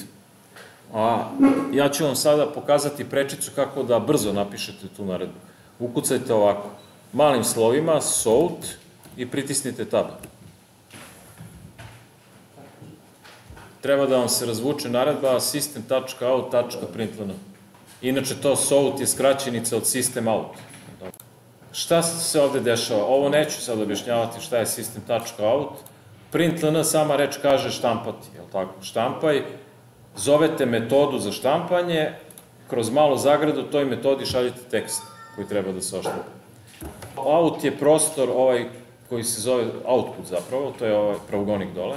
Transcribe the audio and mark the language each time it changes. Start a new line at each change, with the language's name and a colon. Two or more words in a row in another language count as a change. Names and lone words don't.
Serbian: A ja ću vam sada pokazati prečicu kako da brzo napišete tu naredbu. Ukucajte ovako, malim slovima, sort i pritisnite tab. Treba da vam se razvuče naredba system.out.println. Inače to sort je skraćenica od
English: system out.
Serbian: Šta se ovde dešava? Ovo neću sad objašnjavati šta je system.out. Println sama reč kaže štampati, je li tako? Štampaj, zovete metodu za štampanje, kroz malu zagradu toj metodi šaljete tekst koji treba da se oštampa. Out je prostor koji se zove output zapravo, to je ovaj pravogonik dole.